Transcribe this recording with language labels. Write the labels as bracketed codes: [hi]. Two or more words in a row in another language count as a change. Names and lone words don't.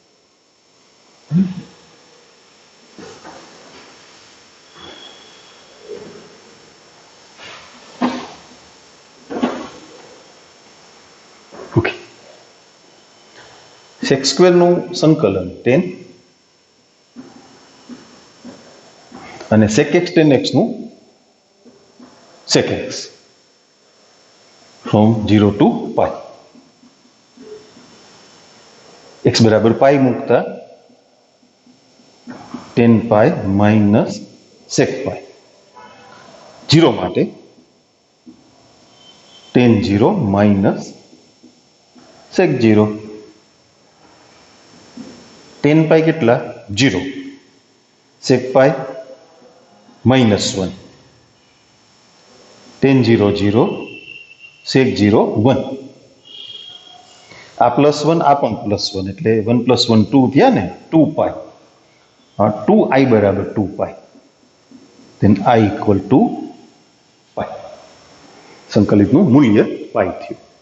[gu] ઓકે, sec² નું સંકલન 10 અને sec x tan x નું sec x from 0 to π. x બરાબર π મૂકતા 10π - sec π. 0 માટે tan 0 - sec 0. tan π કેટલા? 0. sec π -1. tan 0 0, sec 0 1. આ +1, આ પણ +1, એટલે 1 + 1 2 થયા ને, 2π. 2i બરાબર 2π. then i = 2π. સંકલિતનું મૂલ્ય π થયું.